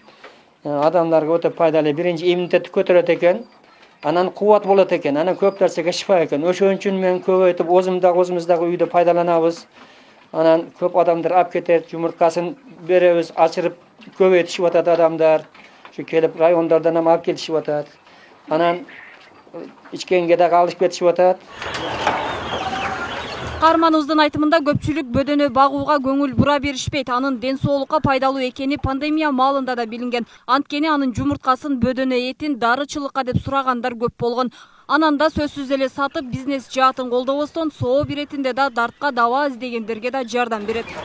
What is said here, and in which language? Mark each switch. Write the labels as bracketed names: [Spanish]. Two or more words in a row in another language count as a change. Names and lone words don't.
[Kyrgyz] Адамдарга өтө пайдалуу, биринчи иммунитетти көтөрөт экен. Анан кубат болот экен, анан көп нерсеге шифа экен. Ошон үчүн мен көбөйтүп, өзүмүздагы үйдө пайдаланабыз. Анан көп адамдар алып кетет, жумурткасын беребиз, ачырып көбөйтүшүп атат адамдар. Şu kelip rayonlardan ham alып kelişip atat. Anan içkenge dagы alışıp ketişip atat. Каарманыбыздын айтымында көпчүлүк бөдөнө багууга көңүл бура беришпейт. Анын ден соолукка пайдалуу экени пандемия маалында да билинген. Анткени анын жумурткасын, бөдөнө этин дарычылыкка деп сурагандар көп болгон. Анан да сөзсүз эле сатып, бизнес жаатын колдобостон, соо биретинде да дартка даба издегендерге да жардам берет.